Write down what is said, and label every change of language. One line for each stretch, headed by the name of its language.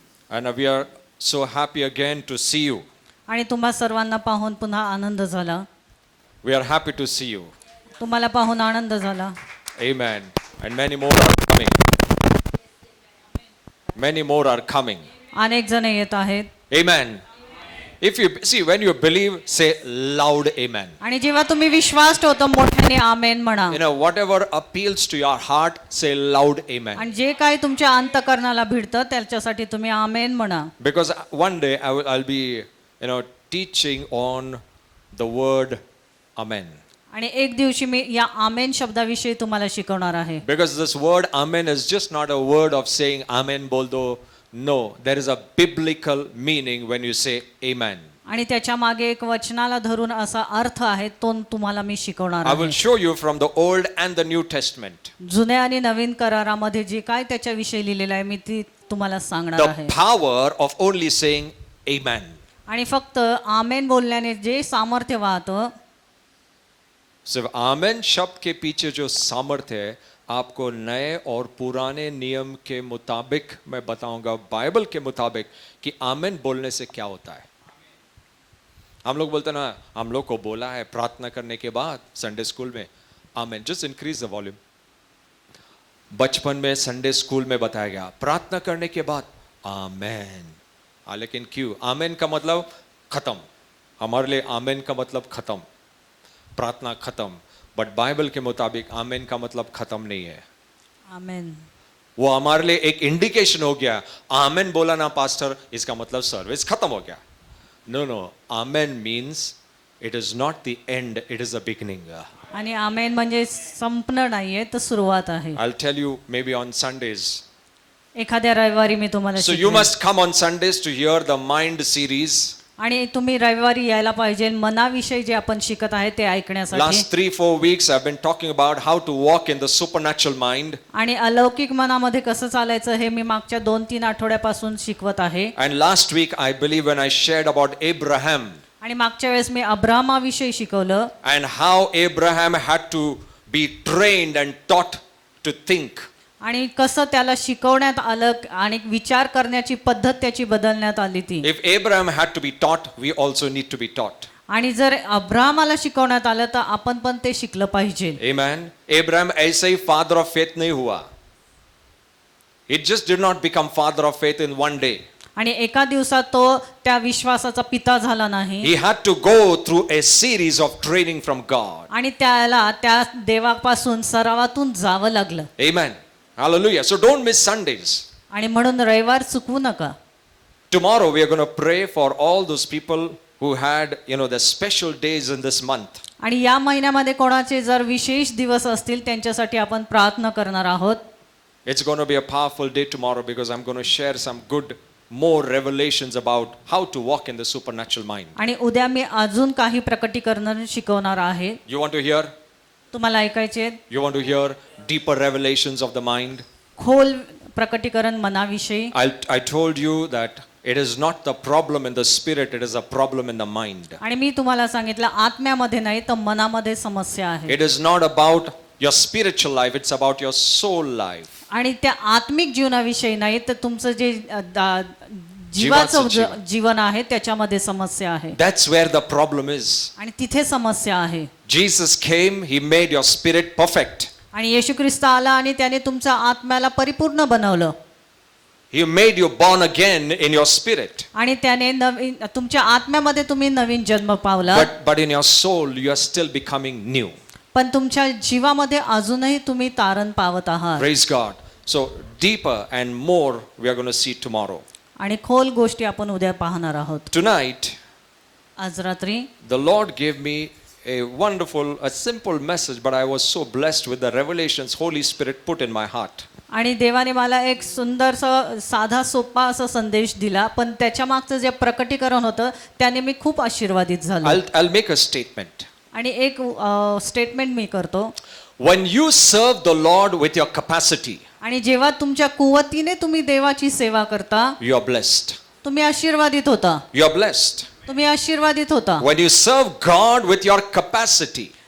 English: And we are so happy again to see you.
Marathi: आणि तुम्हा सर्वांना पाहून पुन्हा आनंद झाला.
English: We are happy to see you.
Marathi: तुम्हाला पाहून आनंद झाला.
English: Amen. And many more are coming. Many more are coming.
Marathi: अनेक जण येत आहेत.
English: Amen. If you see, when you believe, say loud amen.
Marathi: आणि जेव्हा तुम्ही विश्वास ठेवतो मोठ्याने आमेन म्हणा.
English: You know, whatever appeals to your heart, say loud amen.
Marathi: आणि जे काही तुमच्या अंतःकरणाला भिडतं त्याच्यासाठी तुम्ही आमेन म्हणा.
English: Because one day I'll be, teaching on the word amen.
Marathi: आणि एक दिवशी मी या आमेन शब्दाविषयी तुम्हाला शिकवणार आहे.
English: Because this word amen is just not a word of saying amen
Hindi: bol do.
English: No, there is a biblical meaning when you say amen.
Marathi: आणि त्याच्या मागे एक वचनाला धरून असा अर्थ आहे तो तुम्हाला मी शिकवणार
English: I will
Marathi: आहे.
English: show you from the Old and the New Testament.
Marathi: जुन्या आणि नवीन करारामध्ये जे काय त्याच्याविषयी लिहिलेलं आहे मी ती तुम्हाला सांगणार
English: The
Marathi: आहे.
English: power of only saying amen.
Marathi: आणि फक्त आमेन बोलण्याने जे सामर्थ्य वाहतं.
Hindi: सिर्फ आमेन शब्द के पीछे जो सामर्थ्य है आपको नए और पुराने नियम के मुताबिक मैं बताऊंगा, बाइबल के मुताबिक, कि आमेन बोलने से क्या होता है. हम लोग बोलते ना, हम लोग को बोला है प्रार्थना करने के बाद संडे स्कूल में आमेन.
English: Just increase the volume.
Hindi: बचपन में संडे स्कूल में बताया गया प्रार्थना करने के बाद आमेन. लेकिन क्यों? आमेन का मतलब खत्म. हमारे लिए आमेन का मतलब खत्म, प्रार्थना खत्म. बट बाइबल के मुताबिक आमेन का मतलब खत्म नहीं है. आमेन. वो हमारे लिए एक इंडिकेशन हो गया. आमेन बोला ना पास्टर, इसका मतलब सर्विस खत्म हो गया.
English: No, amen means it is not the end, it is the beginning.
Marathi: आणि आमेन म्हणजे संपणं नाहीये तर सुरुवात आहे.
English: I will tell you may be on Sundays.
Marathi: एखाद्या रविवारी मी तुम्हाला
English: so you
Marathi: शिकवेन.
English: Must come on Sundays to hear the mind series.
Marathi: आणि तुम्ही रविवारी यायला पाहिजे मनाविषयी जे आपण शिकत आहे ते ऐकण्यासाठी.
English: Last 3-4 weeks I've been talking about how to walk in the supernatural mind.
Marathi: आणि अलौकिक मनामध्ये कसं चालायचं हे मी मागच्या 2-3 आठवड्यापासून शिकवत आहे.
English: And last week I believe when I shared about Abraham
Marathi: आणि मागच्या वेळेस मी अब्राहामाविषयी शिकवलं.
English: and how Abraham had to be trained and taught to think.
Marathi: आणि कसं त्याला शिकवण्यात आलं आणि विचार करण्याची पद्धत त्याची बदलण्यात आली ती.
English: If Abraham had to be taught, we also need to be taught.
Marathi: आणि जर अब्राहामाला शिकवण्यात आलं तर आपण पण ते शिकलं पाहिजे.
English: Amen. Abraham
Hindi: ऐसे ही
English: father of faith
Hindi: नहीं हुआ.
English: It just did not become father of faith in one day.
Marathi: आणि एका दिवसात तो त्या विश्वासाचा पिता झाला नाही.
English: He had to go through a series of training from God.
Marathi: आणि त्याला त्या देवापासून सरावातून जावं लागलं.
English: Amen. Hallelujah. So don't miss Sundays.
Marathi: आणि म्हणून रविवार चुकवू नका.
English: Tomorrow we are going to pray for all those people who had, the special days in this month.
Marathi: आणि या महिन्यामध्ये कोणाचे जर विशेष दिवस असतील त्यांच्यासाठी आपण प्रार्थना करणार आहोत.
English: It's going to be a powerful day tomorrow because I'm going to share some good, more revelations about how to walk in the supernatural mind.
Marathi: आणि उद्या मी अजून काही प्रकटीकरण शिकवणार आहे.
English: You want to hear?
Marathi: तुम्हाला ऐकायचे
English: You want to hear deeper revelations of the mind?
Marathi: खोल प्रकटीकरण मनाविषयी.
English: I told you that it is not the problem in the spirit, it is a problem in the mind.
Marathi: आणि मी तुम्हाला सांगितलं आत्म्यामध्ये नाही तर मनामध्ये समस्या आहे.
English: It is not about your spiritual life, it's about your soul life.
Marathi: आणि त्या आत्मिक जीवनाविषयी नाही तर तुमचं जे जीवाचं जीवन आहे त्याच्यामध्ये समस्या आहे.
English: That's where the problem is.
Marathi: आणि तिथे समस्या आहे.
English: Jesus came, he made your spirit perfect.
Marathi: आणि येशू ख्रिस्त आला आणि त्याने तुमच्या आत्म्याला परिपूर्ण बनवलं.
English: He made you born again in your spirit.
Marathi: आणि त्याने नवीन तुमच्या आत्म्यामध्ये तुम्ही नवीन जन्म पावला.
English: But in your soul you are still becoming new.
Marathi: पण तुमच्या जीवामध्ये अजूनही तुम्ही तारण पावत आहात.
English: Praise God. So deeper and more we are going to see tomorrow.
Marathi: आणि खोल गोष्टी आपण उद्या पाहणार आहोत.
English: Tonight
Marathi: आज रात्री
English: the Lord gave me a wonderful, a simple message, but I was so blessed with the revelations Holy Spirit put in my heart.
Marathi: आणि देवाने मला एक सुंदरसा साधा सोपा असा संदेश दिला पण त्याच्या मागचं जे प्रकटीकरण होतं त्याने मी खूप आशीर्वादित झालो.
English: I'll make a statement.
Marathi: आणि एक स्टेटमेंट मी करतो.
English: When you serve the Lord with your capacity,
Marathi: आणि जेव्हा तुमच्या कुवतीने तुम्ही देवाची सेवा करता
English: you are blessed.
Marathi: तुम्ही आशीर्वादित होता.
English: You are blessed.
Marathi: तुम्ही आशीर्वादित होता.
English: When you serve God with your capacity,